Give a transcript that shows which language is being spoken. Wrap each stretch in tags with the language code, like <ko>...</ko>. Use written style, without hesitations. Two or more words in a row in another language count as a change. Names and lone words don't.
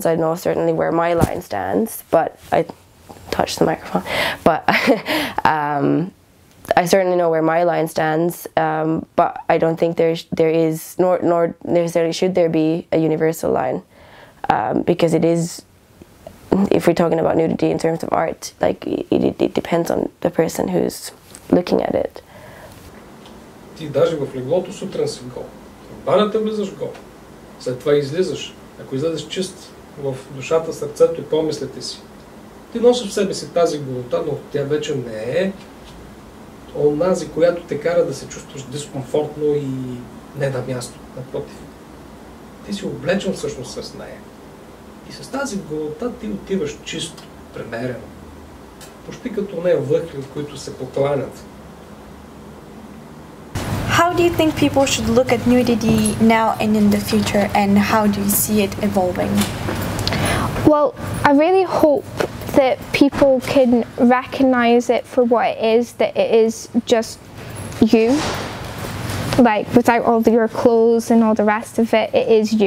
<en>I know certainly where my line stands, but I touched the microphone, but I certainly know where my line stands, but I don't think there is, nor necessarily should there be a universal line, because it is, if we're talking about nudity in terms of art, like it depends on the person who's looking at it.</en> <bg>Ти даже в леглото сутрин си гол. В банята влизаш гол. След това излизаш. Ако излезеш чист в душата, сърцето и помислите си, ти носиш в себе си тази голота, но тя вече не е онази, която те кара да се чувстваш дискомфортно и не на място. Напротив. Ти си облечен всъщност с нея. И с тази голота ти отиваш чисто, премерено. Почти като не въхли, които се покланят.</bg> <en>How do you think people should look at nudity now and in the future, and how do you see it evolving? Well, I really hope that people can recognize it for what it is, that it is just you, like without all your clothes and all the rest of it, it is you.</en>